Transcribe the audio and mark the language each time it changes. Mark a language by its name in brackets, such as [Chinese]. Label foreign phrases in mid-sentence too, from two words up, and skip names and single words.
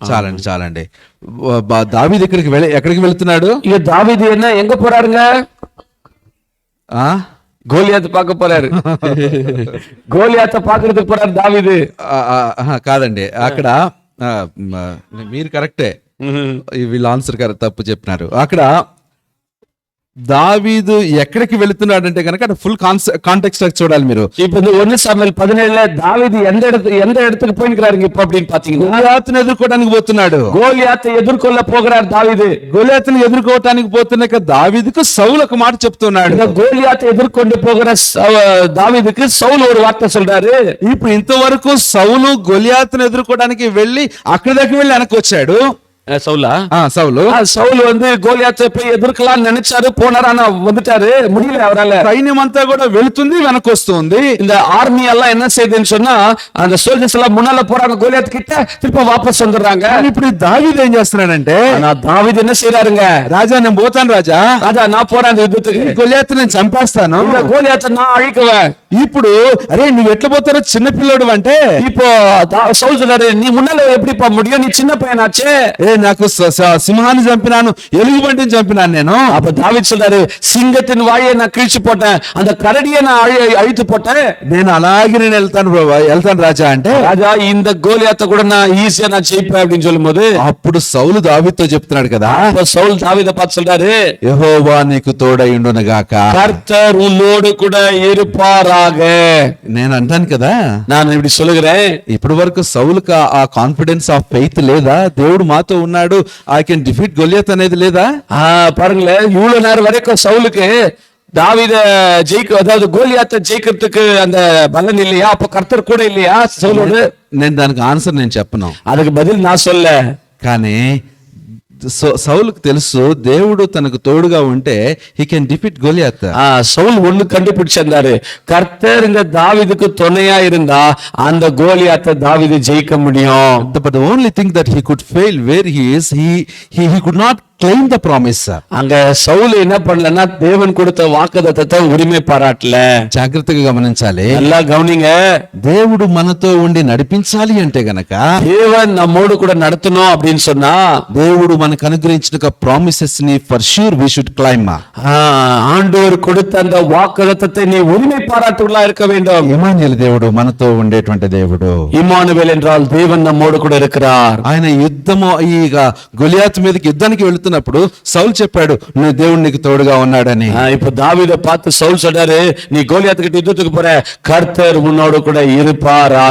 [Telugu] దావీదు ఎక్కడికి వెళ్తున్నాడు? [Tamil] இங்க தாவீது எங்க போறாருங்க? கோலியாத் பார்க்க போறாரு. கோலியாத்த பாக்குறதுக்கு போறாரு தாவீது. [Telugu] కాదండి, అక్కడ మీరు కరెక్టే, వీళ్ళు ఆన్సర్ తప్పు చెప్పినారు. అక్కడ దావీదు ఎక్కడికి వెళుతున్నాడంటే కనుక [English] full context [Telugu] చూడాలి మీరు. [Tamil] இப்ப இந்த 1 சாமுவேல் 17 தாவீது எந்த இடத்துக்கு போயிருக்காருங்க இப்ப அப்படின்னு பாத்தீங்கன்னா, [Telugu] గోలియాతును ఎదుర్కోవడానికి పోతున్నాడు. [Tamil] கோலியாத்தை எதிர்கொள்ள போகிறார் தாவீது. [Telugu] గోలియాతును ఎదుర్కోవడానికి పోతున్నాక దావీదుకు సౌలు ఒక మాట చెప్తున్నాడు. [Tamil] கோலியாத்தை எதிர்கொண்டு போகிற தாவீதுக்கு சவுல் ஒரு வார்த்தை சொல்றாரு. [Telugu] ఇప్పుడు ఇంతవరకు సౌలు గోలియాతును ఎదుర్కోవడానికి వెళ్ళి అక్కడి దగ్గర వెళ్ళి వెనక్కి వచ్చాడు. [Tamil] சவுலா? [Telugu] సౌలు [Tamil] கோலியாத்தை போய் எதிர்க்கலாம் நினைச்சாரு, போனாரு, ஆனா வந்துட்டாரு, முடியல அவரால. [Telugu] సైన్యం అంతా కూడా వెళుతుంది, వెనక్కి వస్తుంది. [Tamil] இந்த ஆர்மி எல்லாம் என்ன செய்யுதுன்னு சொன்னா, அந்த சோல்ஜர்ஸ் எல்லாம் முன்னால போறாங்க கோலியாத் கிட்ட, திருப்ப வாபஸ் வந்துடுறாங்க. [Telugu] ఇప్పుడు దావీదు ఏం చేస్తున్నాడంటే, [Tamil] தாவீது என்ன செய்யறாருங்க? [Telugu] రాజా నేను పోతాను రాజా, [Tamil] நான் போறேன் அந்த யுத்தத்துக்கு, [Telugu] గొలియాతు నేను చంపేస్తాను, [Tamil] கோலியாத்தை நான் அழிக்குவேன். [Telugu] ఇప్పుడు అరే నువ్వు ఎట్లా పోతారో చిన్న పిల్లోడు అంటే, [Tamil] இப்போ சவுல் சொல்றாரு, நீ முன்னால எப்படிப்பா முடியும், நீ சின்ன பையனாச்சே. [Telugu] నాకు సింహాన్ని చంపినాను, ఎలుగుబంటిని చంపినాను నేను. [Tamil] அப்ப தாவீது சொல்றாரு, சிங்கத்தின் வாயை நான் கிழிச்சு போட்டேன், அந்த கரடியை நான் அழித்து போட்டேன், [Telugu] నేను అలాగే నేను వెళ్తాను రాజా అంటే, [Tamil] ராஜா இந்த கோலியாத்தை கூட நான் ஈஸியா நான் ஜெயிப்பேன் அப்படின்னு சொல்லும்போது, [Telugu] అప్పుడు సౌలు దావీదుతో చెప్తున్నాడు కదా, [Tamil] சவுல் தாவீதை பார்த்து சொல்றாரு, [Telugu] యెహోవా నీకు తోడై ఉండును గాక, [Tamil] கர்த்தர் உன்னோடு கூட இருப்பாராக. [Telugu] నేను అంటాను కదా, [Tamil] நான் இப்படி சொல்லுகிறேன். [Telugu] ఇప్పటి వరకు సౌలుకు ఆ [English] confidence of faith [Telugu] లేదా, దేవుడు మాతో ఉన్నాడు, [English] I can defeat Goliath [Telugu] అనేది లేదా? [Tamil] பாருங்களேன், இவ்வளவு நேரம் வரைக்கும் சவுலுக்கு தாவீத அதாவது கோலியாத்தை ஜெயிக்கிறதுக்கு அந்த பலன் இல்லையா? அப்ப கர்த்தர் கூட இல்லையா சவுலோடு? [Telugu] నేను దానికి ఆన్సర్ నేను చెప్పను, [Tamil] அதுக்கு பதில் நான் சொல்ல. [Telugu] కానీ సౌలుకు తెలుసు దేవుడు తనకు తోడుగా ఉంటే [English] he can defeat [Telugu] గొలియాత్. [Tamil] சவுல் ஒண்ணு கண்டுபிடிச்சிருந்தாரு, கர்த்தர் இந்த தாவீதுக்கு துணையா இருந்தா அந்த கோலியாத்தை தாவீது ஜெயிக்க முடியும். [English] But the only thing that he could fail where he is, he could not claim the promise. [Tamil] அங்க சவுல் என்ன பண்ணலன்னா தேவன் கொடுத்த வாக்குத்தத்தத்தை உரிமை பாராட்டல. [Telugu] జాగ్రత్తగా గమనించాలి, [Tamil] நல்லா கவனிங்க. [Telugu] దేవుడు మనతో ఉండి నడిపించాలి అంటే గనక, [Tamil] தேவன் நம்மோடு கூட நடத்தணும் அப்படின்னு சொன்னா, [Telugu] దేవుడు మనకు అనుగ్రహించిన ప్రామిసెస్ ని [English] for sure we should claim. [Tamil] ஆண்டவர் கொடுத்த அந்த வாக்குத்தத்தத்தை நீ உரிமை பாராட்டுள்ளா இருக்க வேண்டும். [Telugu] ఇమానుయేలు దేవుడు మనతో ఉండేటువంటి దేవుడు. [Tamil] இம்மானுவேல் என்றால் தேவன் நம்மோடு கூட இருக்கிறார். [Telugu] ఆయన యుద్ధము ఈ గొలియాత్ మీదకి యుద్ధానికి వెళుతున్నప్పుడు సౌలు చెప్పాడు, నువ్వు దేవుడు నీకు తోడుగా ఉన్నాడని. [Tamil] இப்ப தாவீதை பார்த்து சவுல் சொல்றாரு, நீ கோலியாத்து கிட்ட யுத்தத்துக்கு போற, கர்த்தர் உன்னோடு கூட இருப்பாராக.